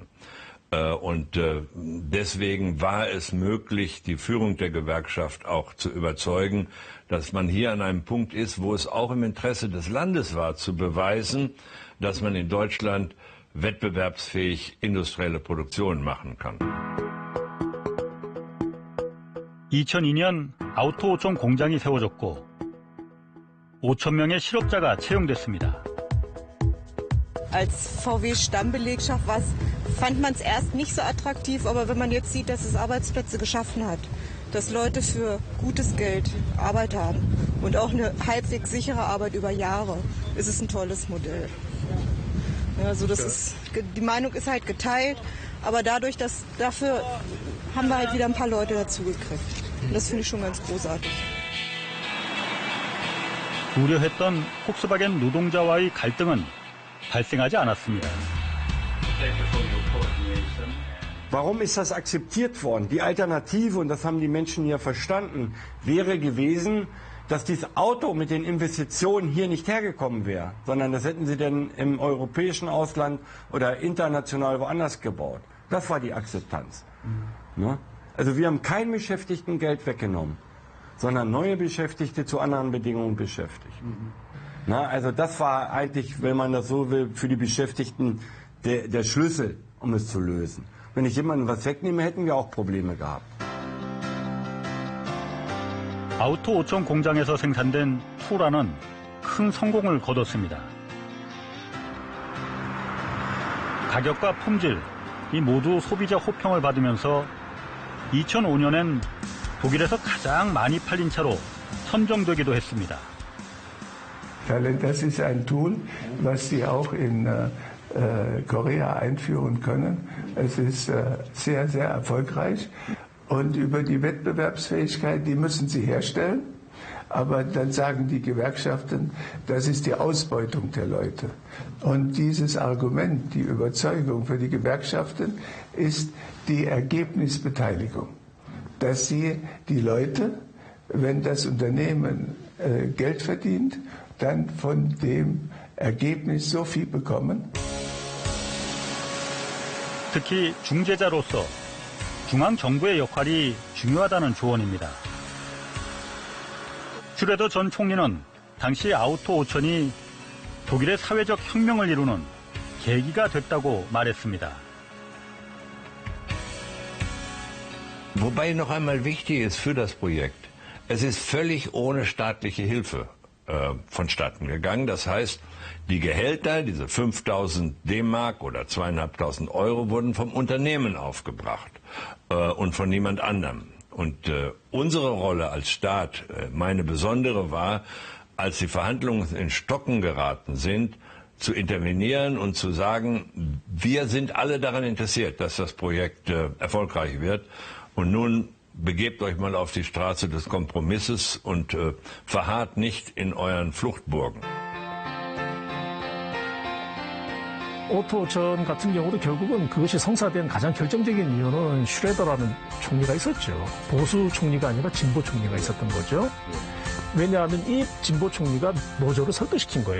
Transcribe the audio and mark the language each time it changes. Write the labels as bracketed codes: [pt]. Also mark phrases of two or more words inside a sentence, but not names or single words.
[de] Und deswegen war es möglich, die Führung der Gewerkschaft auch zu überzeugen, dass man hier an einem Punkt ist, wo es auch im Interesse des Landes war, zu beweisen, dass man in Deutschland wettbewerbsfähig industrielle Produktion machen kann. [ko] 2002년 아우토 5천 공장이 세워졌고 5천 명의 실업자가 채용됐습니다. [de] Als VW-Stammbelegschaft fand man es erst nicht so attraktiv, aber wenn man jetzt sieht, dass es Arbeitsplätze geschaffen hat, dass Leute für gutes Geld Arbeit haben und auch eine halbwegs sichere Arbeit über Jahre, ist es ein tolles Modell. Also die Meinung ist halt geteilt, aber dafür haben wir halt wieder ein paar Leute dazugekriegt. Und das finde ich schon ganz großartig. [ko] 우려했던 폭스바겐 노동자와의 갈등은 발생하지 않았습니다. [de] Warum ist das akzeptiert worden? Die Alternative, und das haben die Menschen hier verstanden, wäre gewesen, dass dieses Auto mit den Investitionen hier nicht hergekommen wäre, sondern das hätten sie dann im europäischen Ausland oder international woanders gebaut. Das war die Akzeptanz. Ne? Also wir haben keinen Beschäftigten Geld weggenommen, sondern neue Beschäftigte zu anderen Bedingungen beschäftigt. Na, also das war eigentlich, wenn man das so will, für die Beschäftigten der Schlüssel, um es zu lösen. Wenn ich jemandem was wegnehme, hätten wir auch Probleme gehabt. [ko] 아우토 5천 공장에서 생산된 투라는 큰 성공을 거뒀습니다. 가격과 품질, 이 모두 소비자 호평을 받으면서 2005년엔 독일에서 가장 많이 팔린 차로 선정되기도 했습니다. [de] Das ist ein Tool, was Sie auch in Korea einführen können. Es ist sehr, sehr erfolgreich. Und über die Wettbewerbsfähigkeit, die müssen Sie herstellen. Aber dann sagen die Gewerkschaften, das ist die Ausbeutung der Leute. Und dieses Argument, die Überzeugung für die Gewerkschaften, ist die Ergebnisbeteiligung. Dass sie die Leute, wenn das Unternehmen Geld verdient, dann von dem Ergebnis so viel bekommen. [ko] 특히 중재자로서 중앙정부의 역할이 중요하다는 조언입니다. 슈레더 전 총리는 당시 아우토 5천이 독일의 사회적 혁명을 이루는 계기가 됐다고 말했습니다. [de] Wobei noch einmal wichtig ist für das Projekt, es ist völlig ohne staatliche Hilfe vonstatten gegangen. Das heißt, die Gehälter, diese 5.000 D-Mark oder 2.500 Euro, wurden vom Unternehmen aufgebracht und von niemand anderem. Und unsere Rolle als Staat, meine besondere, war, als die Verhandlungen in Stocken geraten sind, zu intervenieren und zu sagen, wir sind alle daran interessiert, dass das Projekt erfolgreich wird. Und nun begebt euch mal auf die Straße des Kompromisses und verharrt nicht in euren Fluchtburgen. [ko] 오토 전 같은 경우도 결국은 그것이 성사된 가장 결정적인 이유는 슈레더라는 총리가 있었죠. 보수 총리가 아니라 진보 총리가 있었던 거죠. 왜냐하면 이 진보 총리가 노조를 설득시킨 거예요.